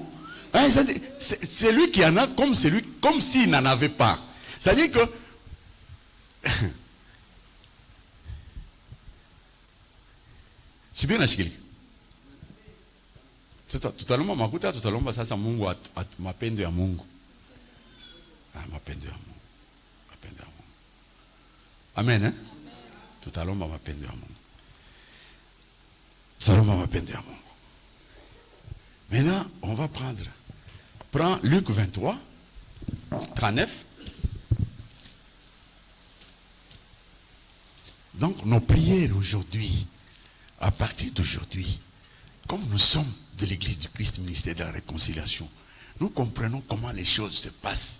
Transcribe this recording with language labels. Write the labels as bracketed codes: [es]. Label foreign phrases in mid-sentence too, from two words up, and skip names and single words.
[fr] Hein, c'est lui qui en a comme s'il n'en avait pas. C'est-à-dire que. C'est bien acheté. [sw] Totalement makuta, totalement sasa Mungu mapendo ya Mungu. Mapendo ya Mungu. Mapendo ya Mungu. Amen, hein? Totalement mapendo ya Mungu. Totalement mapendo ya Mungu. [fr] Maintenant, on va prendre. Prends Luc 23, 39. Donc, nos prières aujourd'hui, à partir d'aujourd'hui, comme nous sommes de l'Église du Christ, ministère de la réconciliation, nous comprenons comment les choses se passent.